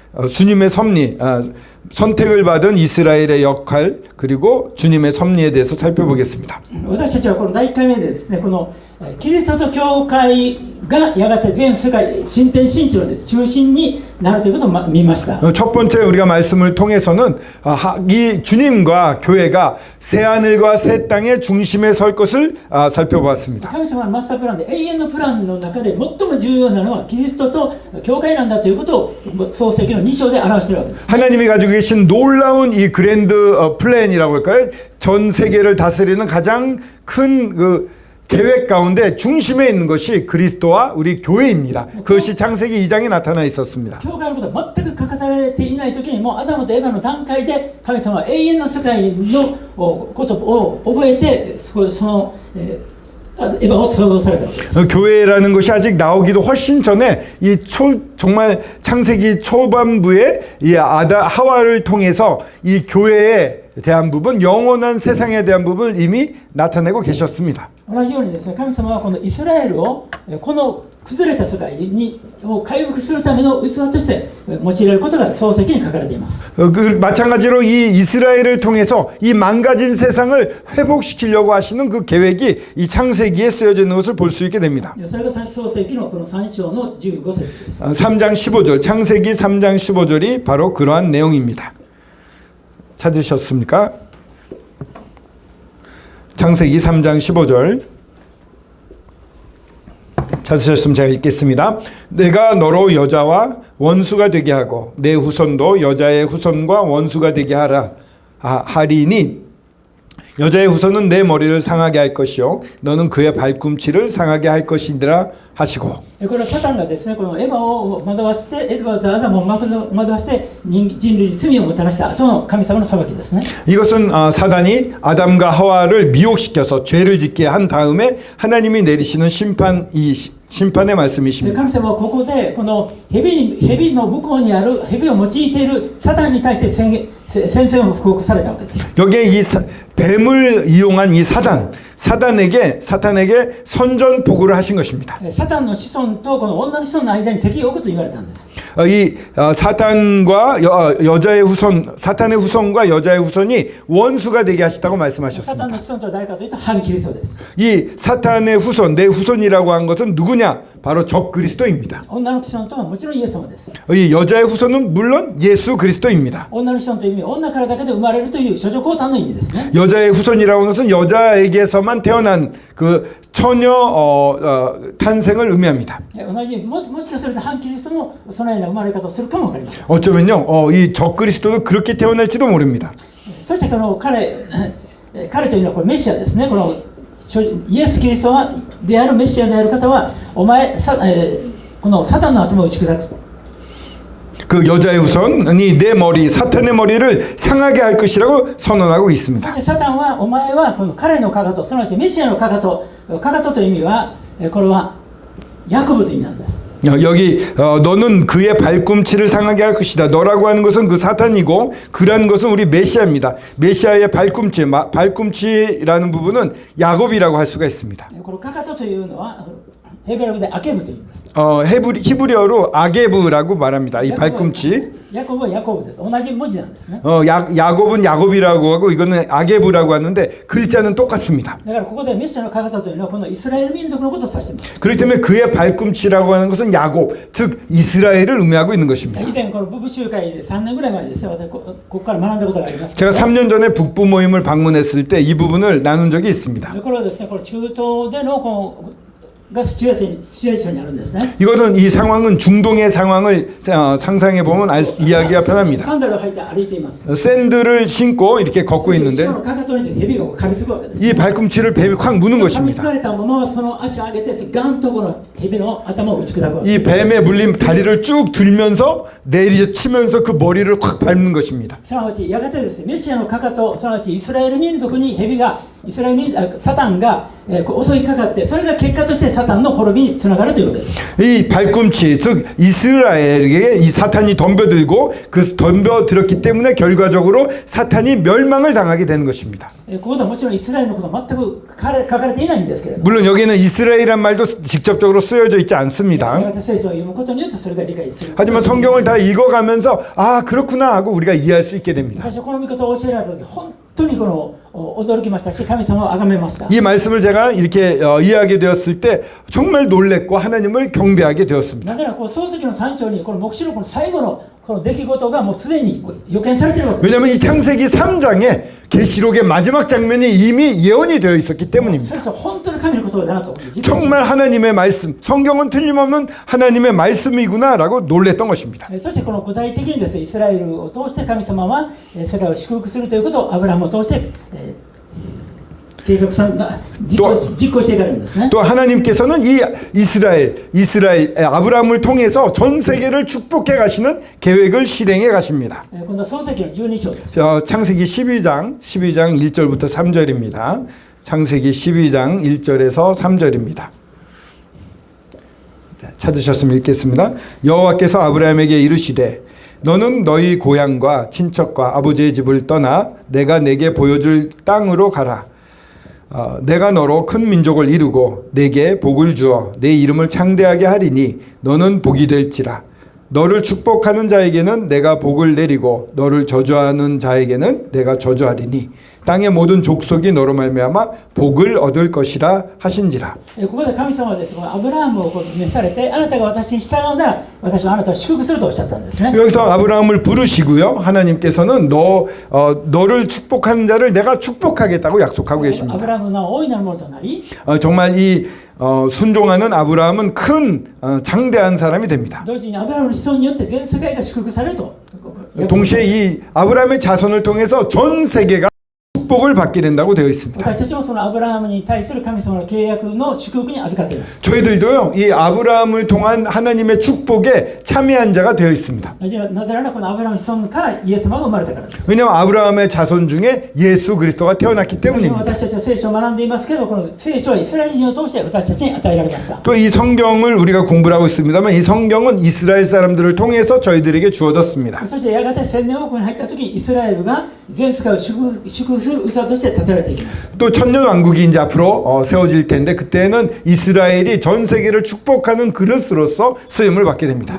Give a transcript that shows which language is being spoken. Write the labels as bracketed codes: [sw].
[ko] 주님의 섭리, 선택을 받은 이스라엘의 역할 그리고 주님의 섭리에 대해서 살펴보겠습니다. [ja] 私たちはこの第1回目でですね、このキリストと教会がやがて全世界新天新地の中心になるということを見ました。 [ko] 첫 번째 우리가 말씀을 통해서는 이 주님과 교회가 새 하늘과 새 땅의 중심에 설 것을 살펴보았습니다. [ja] 神様のマスタープランで永遠のプランの中で最も重要なのはキリストと教会なんだということを創世記の2章で表しているわけです。 [ko] 하나님이 가지고 계신 놀라운 이 그랜드 플랜이라고 할까요? 전 세계를 다스리는 가장 큰 계획 가운데 중심에 있는 것이 그리스도와 우리 교회입니다. 그것이 창세기 2장에 나타나 있었습니다. [ja] 教会のことは全く書かされていない時にもうアダムとエバの段階で神様は永遠の世界のことを覚えてその今もっと創造されたわけです。 [ko] 교회라는 것이 아직 나오기도 훨씬 전에 정말 창세기 초반부에 이 하와를 통해서 이 교회에 대한 부분, 영원한 세상에 대한 부분을 이미 나타내고 계셨습니다. [ja] 同じようにですね、神様はこのイスラエルをこの崩れた世界にを回復するための器として用いられることが創世記に書かれています。 [ko] 마찬가지로 이 이스라엘을 통해서 이 망가진 세상을 회복시키려고 하시는 그 계획이 이 창세기에 쓰여져 있는 것을 볼 수 있게 됩니다. [ja] それが創世記のこの3章の15節です。 [ko] 3장 15절, 창세기 3장 15절이 바로 그러한 내용입니다. 찾으셨습니까? 창세기 3장 15절 찾으셨으면 제가 읽겠습니다. 내가 너로 여자와 원수가 되게 하고 내 후손도 여자의 후손과 원수가 되게 하리니 여자의 후손은 내 머리를 상하게 할 것이요 너는 그의 발꿈치를 상하게 할 것이니라 하시고. [ja] これはサタンがですね、このエヴァを惑わして、エヴァとアダムを惑わして人類に罪をもたらした後の神様の裁きですね。 [ko] 이것은 사단이 아담과 하와를 미혹시켜서 죄를 짓게 한 다음에 하나님이 내리시는 심판의 말씀이십니다. [ja] 神様はここでこの蛇の向こうにある蛇を用いているサタンに対して宣戦を布告されたわけです。 [ko] 여기에 이 뱀을 이용한 이 사탄에게 선전포고를 하신 것입니다. [ja] サタンの子孫とこの女の子孫の間に敵を置くと言われたんです。 [ko] 이 사탄과 여자의 후손, 사탄의 후손과 여자의 후손이 원수가 되게 하시다고 [ja] サタンの [ko] 말씀하셨습니다. [ja] 子孫とは誰かというと反キリストです。 [ko] 이 사탄의 후손, 내 후손이라고 한 것은 누구냐? 바로 적 그리스도입니다. [ja] 女の子孫とはもちろんイエス様です。 [ko] 이 여자의 후손은 물론 예수 그리스도입니다. [ja] 女の子孫という意味は女からだけで生まれるという諸女降誕の意味ですね。 [ko] 여자의 후손이라고 하는 것은 여자에게서만 태어난 그 처녀 탄생을 의미합니다. [ja] 同じもしかすると反キリストもそのような生まれ方をするかもわかりません。 [ko] 어쩌면요, 이 적 그리스도도 그렇게 태어날지도 모릅니다. [ja] そしてこの彼というのはこれメシアですね。このイエス・キリストであるメシアである方はこのサタンの頭を打ち砕く。 [ko] 그 여자의 후손이 내 머리, 사탄의 머리를 상하게 할 것이라고 선언하고 [ja] そ [ko] 있습니다. [ja] してサタンはお前はこの彼のかかと、すなわちメシアのかかとという意味はこれはヤコブという意味なんです。 [ko] 여기 너는 그의 발꿈치를 상하게 할 것이다. 너라고 하는 것은 그 사탄이고 그라는 것은 우리 메시아입니다. 메시아의 발꿈치라는 부분은 야곱이라고 할 수가 있습니다. [ja] このかかとというのはヘブラ語でアケブと言います。 [ko] 히브리어로 아게브라고 말합니다. 이 발꿈치. [ja] ヤコブはヤコブです。同じ文字なんですね。 [ko] 야곱은 야곱이라고 하고 이거는 아게브라고 하는데 글자는 똑같습니다. [ja] だからここでメシアのかかとというのはこのイスラエル民族のことを指しています。 [ko] 그렇기 때문에 그의 발꿈치라고 하는 것은 야곱, 즉 이스라엘을 의미하고 있는 것입니다. [ja] 以前この部部集会で3年ぐらい前ですよ。私ここから学んだことがあります。 [ko] 제가 3년 전에 북부 모임을 방문했을 때 이 부분을 나눈 적이 있습니다. [ja] これはですね、これ中東でのこのがシチュエーションにあるんですね。 [ko] 이거는 이 상황은 중동의 상황을 상상해 보면 이해하기가 편합니다. [ja] サンダルを履いて歩いています。 [ko] 샌들을 신고 이렇게 걷고 [ja] 後 [ko] 있는데 [ja] ろのかかとに蛇が噛みつくわけです。 [ko] 이 발꿈치를 뱀이 확 무는 [ja] 噛みつ [ko] 것입니다. [ja] かれたままその足を上げてガンとこの蛇の頭を打ち砕くわけです。 [ko] 이 뱀에 물린 다리를 쭉 들면서 내리치면서 그 머리를 확 밟는 것입니다. [ja] すなわちやがてですね、メシアのかかと、すなわちイスラエル民族に蛇がサタンが襲いかかって、それが結果としてサタンの滅びにつながるというわけです。 [ko] 이 발꿈치, 즉 이스라엘에게 이 사탄이 덤벼들고 그 덤벼들었기 때문에 결과적으로 사탄이 멸망을 당하게 되는 것입니다. [ja] ここではもちろんイスラエルのことは全く書かれていないんですけれども、 [ko] 물론 여기는 이스라엘이란 말도 직접적으로 쓰여져 있지 [ja] や [ko] 않습니다. [ja] がて聖書を読むことによってそれが理解する。 [ko] 하지만 성경을 다 읽어가면서 아 그렇구나 하고 우리가 이해할 수 있게 됩니다. [ja] 私はこの御言葉を教えられた時、本当にこの驚きましたし、神様を崇めました。 [ko] 이 말씀을 제가 이렇게 이해하게 되었을 때 정말 놀랬고 하나님을 경배하게 되었습니다. [ja] なぜならこの創世記の3章にこの黙示録の最後のこの出来事がもうすでに予見されているわけです。 [ko] 왜냐하면 이 창세기 3장에 계시록의 마지막 장면이 이미 예언이 되어 있었기 때문입니다. [ja] それは本当に神の言葉だなと。 [ko] 정말 하나님의 말씀, 성경은 틀림없는 하나님의 말씀이구나라고 놀랬던 것입니다. [ja] そしてこの具体的にですね、イスラエルを通して神様は世界を祝福するということをアブラハムを通して計画さんが実行していかれるんですね。 [ko] 또 하나님께서는 이 이스라엘 아브라함을 통해서 전 세계를 축복해 가시는 계획을 실행해 가십니다. [ja] 今度は創世記の12章です。 [ko] 창세기 12장 1절부터 3절입니다. 창세기 12장 1절에서 3절입니다. 찾으셨으면 읽겠습니다. 여호와께서 아브라함에게 이르시되 너는 너희 고향과 친척과 아버지의 집을 떠나 내가 내게 보여줄 땅으로 가라. 내가 너로 큰 민족을 이루고 내게 복을 주어 내 이름을 창대하게 하리니 너는 복이 될지라. 너를 축복하는 자에게는 내가 복을 내리고 너를 저주하는 자에게는 내가 저주하리니 땅의 모든 족속이 너로 말미암아 복을 얻을 것이라 하신지라. [ja] ここで神様はですね、アブラハムを召されて、あなたが私に従うなら私はあなたを祝福するとおっしゃったんですね。 [ko] 여기서 아브라함을 부르시고요. 하나님께서는 너를 축복하는 자를 내가 축복하겠다고 약속하고 [ja] ア [ko] 계십니다. [ja] ブラハムの大いなるものとなり、 [ko] 정말 이 순종하는 아브라함은 큰 장대한 사람이 됩니다. [ja] 同時にアブラハムの子孫によって全世界が祝福されると。 [ko] 동시에 이 아브라함의 자손을 통해서 전 세계가 축복을 받게 된다고 되어 있습니다. [ja] 私たちもそのアブラハムに対する神様の契約の祝福に預かっています。 [ko] 저희들도요, 이 아브라함을 통한 하나님의 축복에 참여한 자가 되어 있습니다. [ja] なぜならこのアブラハムの子孫からイエス様が生まれたからです。 [ko] 왜냐하면 아브라함의 자손 중에 예수 그리스도가 태어났기 때문입니다. [ja] 私たちは聖書を学んでいますけど、この聖書はイスラエル人を通して私たちに与えられました。 [ko] 또 이 성경을 우리가 공부를 하고 있습니다만 이 성경은 이스라엘 사람들을 통해서 저희들에게 주어졌습니다. [ja] そしてやがて1000年王国に入った時にイスラエルが全世界を祝福する器として立てられていきます。 [ko] 또 천년왕국이 이제 앞으로 세워질 텐데 그때는 이스라엘이 전 세계를 축복하는 그릇으로서 쓰임을 받게 됩니다.